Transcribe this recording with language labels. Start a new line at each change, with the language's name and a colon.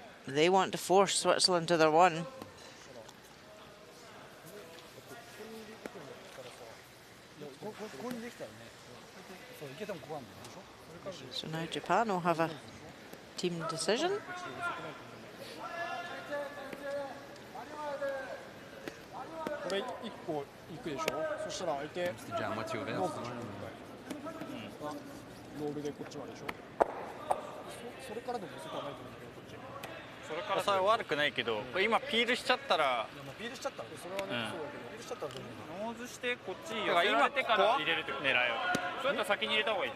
English: They want to force Switzerland to their one. So now Japan will have a team decision.
French: C'était déjà à moitié ouvert.
Japanese: ロールでこっちはでしょ。それからでも遅くはないと思うんだけどこっち。それからそれは悪くないけど、これ今ピールしちゃったら。ピールしちゃったらそれはね、そうだけどピールしちゃったらどうノーズしてこっち寄せられてから入れるってこと。狙いを。そうやったら先に入れた方がいい。